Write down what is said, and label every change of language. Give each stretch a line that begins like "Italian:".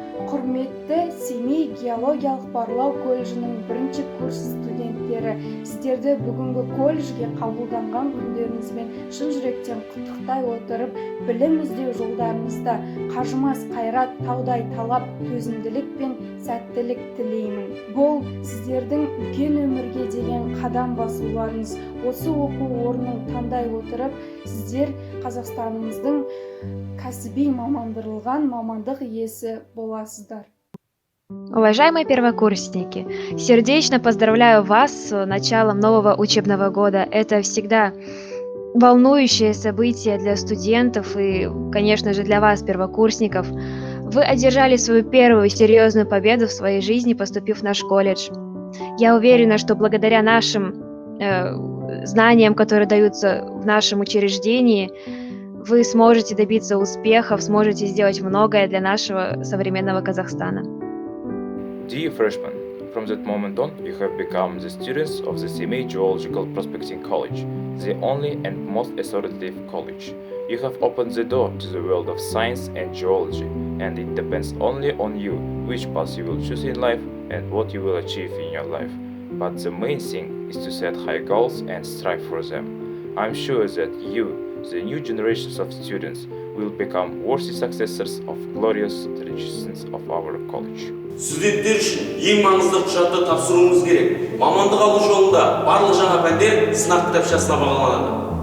Kazakh: Құрметті Семей геологиялық барлау колледжінің 1-ші курс студенттері, сіздерді бүгінгі колледжге қабылданған күндеріңізбен шын жүректен құттықтай отырып, білім іздеу жолдарыңызда қажымас қайрат, таудай талап, төзімділік пен сәттілік тілеймін. Бұл сіздердің үлкен өмірге деген қадам басуларыңыз. Осы оқу орнын таңдай отырып, сіздер Қазақстанымыздың кәсіби мамандырылған мамандық иесі боласыздар.
Russian: Уважаемые первокурсники, сердечно поздравляю вас с началом нового учебного года. Это всегда волнующее событие для студентов и, конечно же, для вас, первокурсников. Вы одержали свою первую серьезную победу в своей жизни, поступив в наш колледж. Я уверена, что благодаря нашим знаниям, которые даются в нашем учреждении, вы сможете добиться успехов, сможете сделать многое для нашего современного Казахстана.
English: Dear freshmen, from that moment on, you have become the students of the Semey Geological Prospecting College, the only and most authoritative college. You have opened the door to the world of science and geology, and it depends only on you which path you will choose in life and what you will achieve in your life. But the main thing is to set high goals and strive for them. I'm sure that you, the new generations of students, will become worthy successors of glorious traditions of our college.
Kazakh: Студенттер үшін ең маңызды құжатты тапсыруымыз керек. Мамандық алу жолында барлық жаңа пәндер сынақ кітапшасына бағаланады.